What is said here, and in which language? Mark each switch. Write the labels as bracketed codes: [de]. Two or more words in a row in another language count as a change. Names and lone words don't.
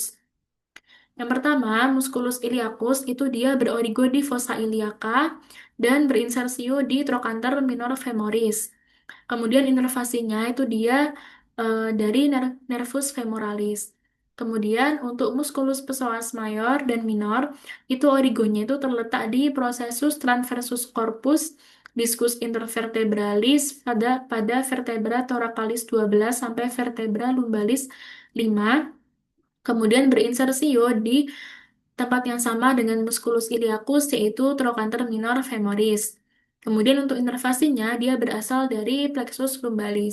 [id] Yang pertama, [la] musculus iliacus [id] itu dia berorigo di [la] fossa iliaca [id] dan berinsersio di [la] trochanter minor femoris. [id] Kemudian inervasinya itu dia dari [la] nervus femoralis. [id] Kemudian untuk [la] musculus psoas mayor [id] dan minor itu origonya itu terletak di [la] processus transversus corpus discus intervertebralis [id] pada [la] vertebra thoracalis [id] 12 sampai [la] vertebra lumbalis [id] 5. Kemudian berinsersio di tempat yang sama dengan [la] musculus iliacus [id] yaitu [la] trochanter minor femoris. [id] Kemudian untuk inervasinya dia berasal dari [la] plexus lumbalis.